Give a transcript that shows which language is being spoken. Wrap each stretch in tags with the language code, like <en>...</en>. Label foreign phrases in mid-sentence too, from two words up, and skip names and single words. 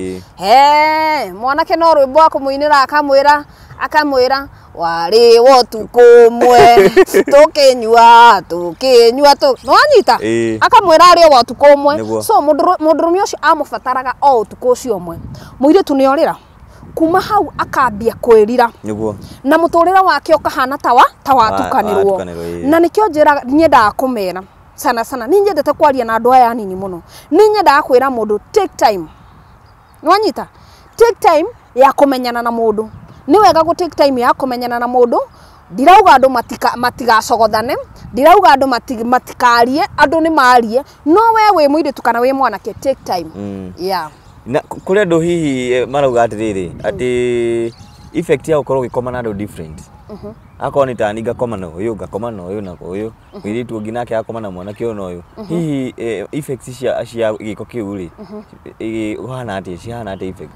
<ki>mwanake no rwimbo akumuinira akamwira wari wotukumwe tukinyua nwanyita akamwira ari wotukumwe so mundurume ucio amubataraga o utuku ucio umwe muiritu ni orira kuma hau akambia kwirira na muturira wake ukahana tawa tukanirwo na nikio njira nyendaga kumera sana ni nyendete kwaria na andu aya nini muno ni nyendaga kwira mundu</ki> <en>take time</en> <ki>nwanyita</ki> <en>take time</en> <ki>ya kumenyana na mundu ni wega</ki> <en>go take time</en> <ki>ya kumenyana na mundu ndirauga andu matigacogothane, ndirauga andu matikarie, andu ni marie, no we wi muiritu kana wi mwanake</ki> <en>take time. Yeah.</en> <ki>Na kuri andu hihi marauga atiriri ati effect ya ukorwo gikoma na andu different. Akon ni tani gakoma na uyu gakoma na uyu na uyu muiritu ungi nake akoma na mwanake uyu na uyu. Hihi effects cia giko kiu ri uhana ati cihana ati effect.</ki>